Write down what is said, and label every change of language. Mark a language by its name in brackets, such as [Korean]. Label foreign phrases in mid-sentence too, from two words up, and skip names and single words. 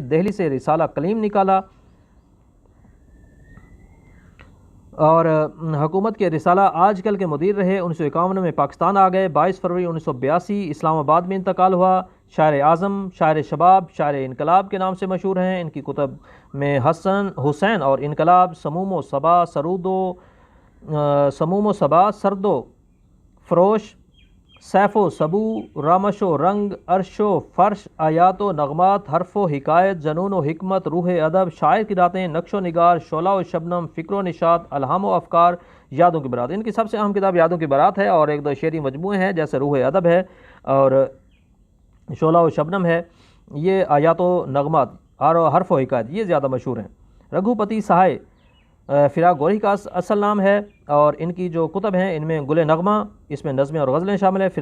[Urdu] دہلی سے رسالہ کلیم نکالا، اور حکومت کے رسالہ آج کل کے مدیر رہے۔ 1951 میں پاکستان آ گئے۔ 22 فروری 1982 اسلام آباد میں انتقال ہوا۔ شاعر اعظم، شاعر شباب، شاعر انقلاب کے نام سے مشہور ہیں۔ ان کی کتب میں حسین اور انقلاب، سموم و صبا، سرد و فروش، سیف و سبو، رامش و رنگ، عرش و فرش، آیات و نغمات، حرف و حکایت، جنون و حکمت، روح ادب، شاعر کی راتیں، نقش و نگار، شعلہ و شبنم، فکر و نشاط، الہام و افکار، یادوں کی برات۔ ان کی سب سے اہم کتاب یادوں کی برات ہے، اور ایک دو شعری مجموعے ہیں جیسے روح ادب ہے اور شعلہ و شبنم ہے۔ یہ آیات و نغمات اور حرف و حکایت یہ زیادہ مشہور ہیں۔ رگھوپتی سہائے فراق گوری کا اصل نام ہے، اور ان کی جو کتب ہیں ان میں گل نغمہ، اس میں نظمیں اور غزلیں شامل ہیں۔